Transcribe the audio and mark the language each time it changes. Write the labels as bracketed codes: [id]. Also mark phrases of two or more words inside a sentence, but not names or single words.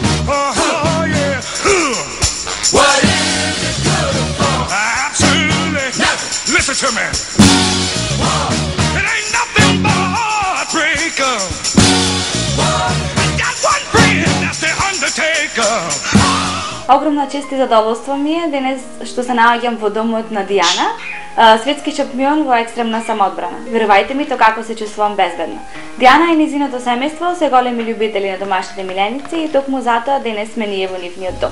[en] Yeah. What is it good for? Absolutely nothing. Listen to me. Wow. It ain't nothing but a heartbreaker. Wow. I got one friend, that's the undertaker. [mk] Огромна чест и задоволство ми е денес што се наоѓам во домот на Дијана, светски шампион во екстремна самоодбрана. Верувајте ми, то како се чувствувам безбедно. Дијана и низиното семејство се големи љубители на домашните миленици и токму затоа денес сме ние во нивниот дом.